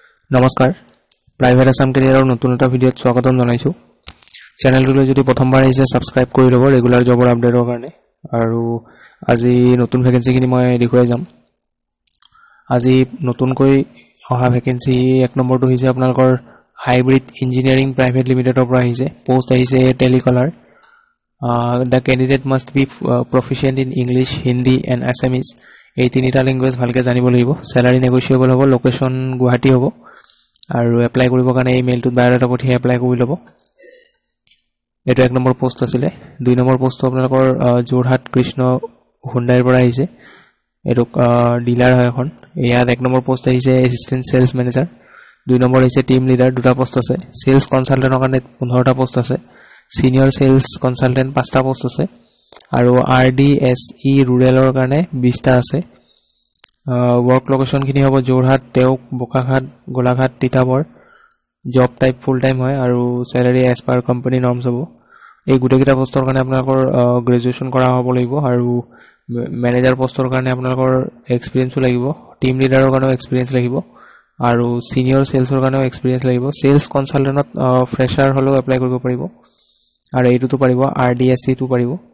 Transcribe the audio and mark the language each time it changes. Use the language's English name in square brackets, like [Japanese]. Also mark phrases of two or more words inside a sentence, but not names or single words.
[Assamese] নমস্কাৰ প্ৰাইভেট আসাম কেৰিয়াৰৰ নতুন এটা ভিডিঅ'ত স্বাগতম জনাইছো চেনেলটোলৈ যদি প্ৰথমবাৰ আহিছে সাবস্ক্ৰাইব কৰি ল'ব ৰেগুলাৰ জবৰ আপডেটৰ কাৰণে আৰু আজি নতুন ভ্যাকেন্সিখিনি মই দেখুৱাই যাম আজি নতুনকৈ অহা ভ্যাকেন্সি এক নম্বৰটো হৈছে আপোনালোকৰ হাইব্ৰিড ইঞ্জিনিয়াৰিং প্ৰাইভেট লিমিটেডৰ পৰা আহিছে পোষ্ট আহিছে টেলিকলাৰ [English] the candidate must be proficient in English, Hindi and Assamese [Assamese] এই তিনিটা ল্যাঙ্গুৱেজ ভালকে জানিব লাগিব স্যালাৰি নেগোশিয়েবল হ'ব লোকেশন গুৱাহাটী হ'ব আৰু এপ্লাই কৰিবৰ কাৰণে এই মেইলটোত বায়োডাটা পঠিয়াই এপ্লাই কৰি ল'ব এটো এক নম্বৰ পোষ্ট আছিল দুই নম্বৰ পোষ্টটো আপোনালোকৰ জোৰহাট কৃষ্ণ হুন্ডাইৰ পৰা আহিছে এটো ডিলাৰ হয় এখন ইয়াত এক নম্বৰ পোষ্ট আহিছে [English] assistant sales manager [Assamese] দুই নম্বৰ আহিছে [English] team leader [Assamese] দুটা পোষ্ট আছে সেলস কনসালটেন্টৰ কাৰণে 15টা পোষ্ট আছে [English] Senior Sales Consultant [Assamese] 5টা পোষ্ট আছে আৰু RDSE ৰুৰেলৰ কাৰণে 20টা আছে [English] work location [Assamese] খিনি হ'ব জোৰহাট তেওক বোকাঘাট গোলাঘাট তিতাবৰ [English] job type full time [Assamese] হয় আৰু [English] salary as per company norms [Assamese] হ'ব এই গুটেকিটা পোষ্টৰ কাৰণে আপোনালোকৰ গ্ৰেজুৱেচন কৰা হ'ব লাগিব আৰু ম্যানেজাৰ পোষ্টৰ কাৰণে আপোনালোকৰ এক্সপেৰিয়েন্সও লাগিব টিম লিডাৰৰ কাৰণেও এক্সপেৰিয়েন্স লাগিব আৰু সিনিয়ৰ সেলছৰ কাৰণেও এক্সপেৰিয়েন্স লাগিব সেলছ কনসালটেন্টত ফ্ৰেছাৰ হলেও এপ্লাই কৰিব পাৰিব আৰু এইটো পাৰিব RDSE টো পাৰিব